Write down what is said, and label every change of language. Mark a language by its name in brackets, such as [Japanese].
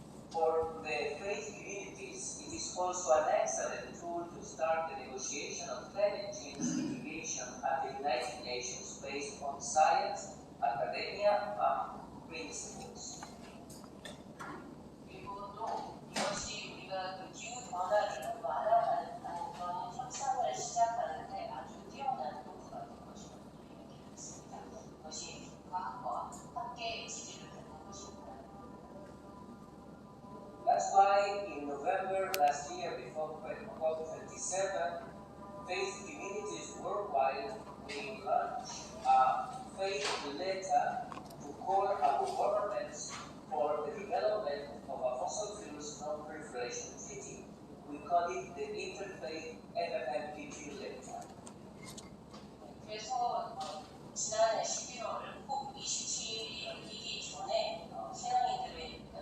[English] For the faith communities, it is also an excellent tool to start the negotiation of climate change mitigation at the United Nations based on science, academia, and principles. [Korean] 그리고 또 이것이 우리가 그 기후 변화를 완화하는 그런 협상을 시작하는데 아주 뛰어난 도구가 될 것이라고 얘기했습니다. 그것이 과학과 학계의 지지를 받는 것입니다. [English] That's why in November last year, before COP27, faith communities worldwide will launch a faith letter to call our governments for the development of a fossil fuels non-proliferation treaty. We call it the Interfaith FFMPQ letter. [Korean] 그래서 지난해 11월 COP27이 열리기 전에 신앙인들의